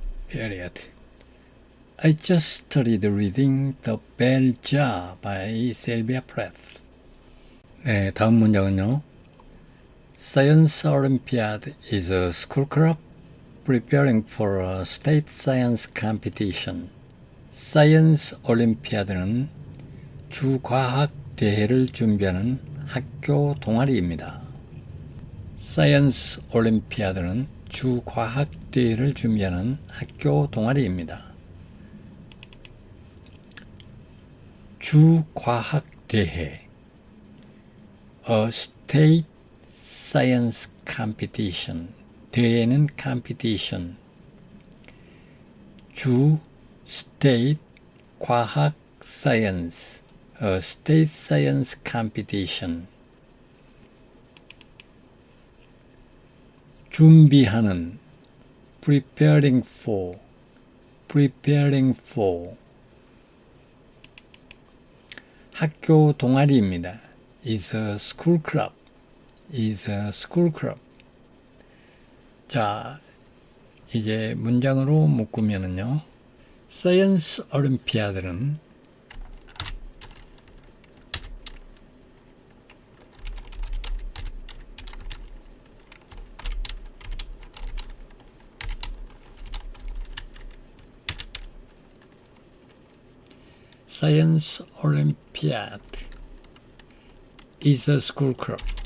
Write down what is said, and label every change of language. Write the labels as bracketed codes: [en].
[en] Period. I just started reading The Bell Jar by Sylvia Plath. [ko] 네, 다음 문장은요. [en] Science Olympiad is a school club preparing for a state science competition. [ko] Science Olympiad는 주과학 대회를 준비하는 학교 동아리입니다. Science Olympiad는 주과학 대회를 준비하는 학교 동아리입니다. 주과학 대회. [en] A state science competition. [ko] 대회는 [en] competition. 주 state 과학 science, a state science competition. 준비하는 preparing for, preparing for. [ko] 학교 동아리입니다. [en] is a school club, is a school club. [ko] 자, 이제 문장으로 묶으면은요. [en] 사이언스 올림피아드는 Science Olympiad is a school club.